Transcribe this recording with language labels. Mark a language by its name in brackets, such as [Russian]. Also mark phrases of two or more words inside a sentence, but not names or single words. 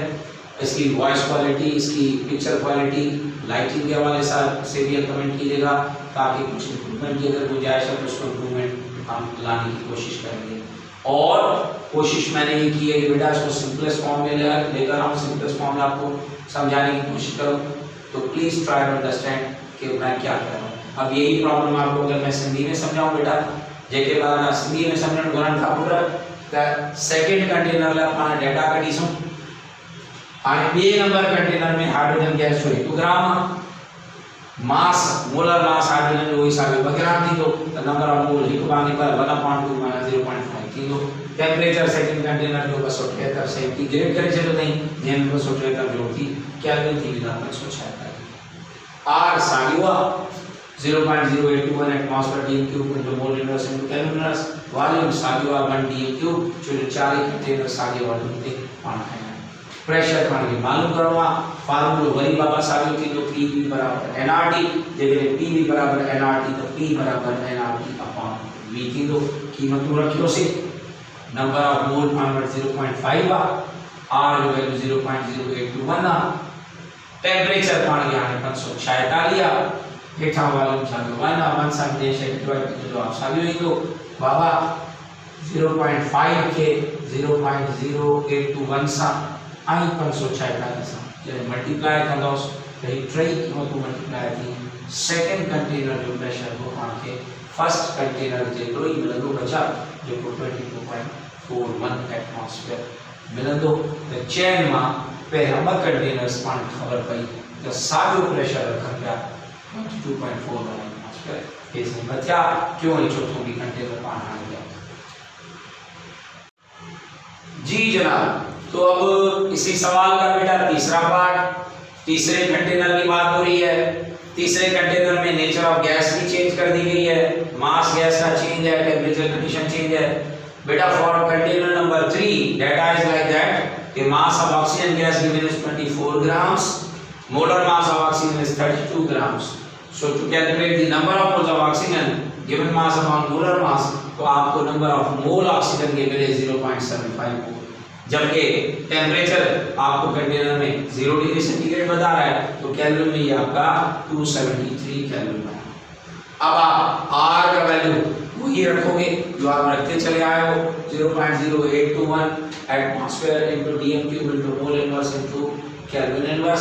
[Hindi] इसकी [English] voice quality, [Hindi] इसकी [English] picture quality, [Hindi] लाइटिंग के हवाले से भी कमेंट कीजिएगा ताकि कुछ इम्प्रूवमेंट की अगर गुंजाइश है तो उसको इम्प्रूवमेंट हम लाने की कोशिश करेंगे। और कोशिश मैंने ये की है कि बेटा इसको [English] simplest form [Hindi] में लेकर आऊँ, [English] simplest form [Hindi] में आपको समझाने की कोशिश करूँ, तो [English] please try to understand [Hindi] कि मैं क्या कह रहा हूँ। अब यही प्रॉब्लम आपको अगर मैं सिंधी में समझाऊँ बेटा, [Sindhi] जेके बाद सिंधी में समझण घुरण खां पोइ [English] second container [Sindhi] लाइ पाण डेटा कढीसूं। हाणे ॿिए नंबर कंटेनर में [English] hydrogen gas [Sindhi] जो 1 ग्राम मास, [English] molar mass [Sindhi] हाइड्रोजन जो हिसाब 2 ग्राम थींदो, त [English] number of mole [Sindhi] 1 भाॻे पर 1/2 माना 0.5 थींदो। टेम्परेचर [English] second container [Sindhi] जो 273 सेंटीग्रेड करे छॾियो अथई, जंहिंमें 273 जोड़ थी केल्विन थी वेंदा 576। [English] R [Sindhi] साॻियो आहे [English] 0.0821 atmosphere dm cube into mole inverse into kelvin inverse. [Sindhi] वॉल्यूम साॻियो आहे 1 [English] dm cube, [Sindhi] छो जो चारि कंटेनर साॻे वॉल्यूम ते पाण खया। प्रेशर पाण खे मालूम करणो आहे, फार्मूलो वरी बाबा साॻियो थींदो P बराबर nRT, जेकॾहिं P बराबर nRT त P बराबर nRT अपॉन V थींदो। कीमतूं रखियोसीं, [English] number of mole [Sindhi] पाण वटि 0.5 आहे, R जो वैल्यू 0.0821 आहे, टेम्परेचर पाण खे हाणे 546 आहे, हेठां वॉल्यूम साॻियो 1 आहे, 1 सां ॿिए शइ जो जवाब साॻियो ईंदो। बाबा 0.5 खे 0.0821 सां आई 546 सां जॾहिं मल्टीप्लाई कंदोसि त ही टई क़ीमतूं मल्टीप्लाई थी, [English] second container [Sindhi] जो प्रेशर वो पाण खे [English] first container [Sindhi] जेतिरो ई मिलंदो बचा, जेको 22.41 एटमॉस्फेयर मिलंदो। त चैन मां पहिरियां 2 कंटेनर्स पाण खे ख़बर पई त साॻियो प्रेशर रखनि पिया 22.41 एटमॉस्फेयर, केस में बचा क्यों ही चौथों भी कंटेनर पाण हाणे गया। [Hindi] जी जनाब, तो अब इसी सवाल का बेटा तीसरा पार्ट, तीसरे कंटेनर की बात हो रही है। तीसरे कंटेनर में [English] nature of gas [Hindi] भी चेंज कर दी गई है, मास गैस का चेंज है, [English] temperature condition [Hindi] चेंज है। [English] बेटा for container number 3 data is like that कि mass of oxygen gas given is 24 grams, molar mass of oxygen is 32 grams. So to calculate the number of moles of oxygen given mass upon molar mass, [Hindi] तो आपको [English] number of mole [Hindi] ऑक्सीजन के मिले 0.75 मोल। जबकि टेम्परेचर आपको कंटेनर में 0 डिग्री सेंटीग्रेड बता रहा है, तो केल्विन में ये आपका 273 केल्विन है। अब आप R का वैल्यू वही रखोगे जो आप रखते चले आए हो, 0.0821 [English] atmosphere into dm cube into mole inverse into kelvin inverse.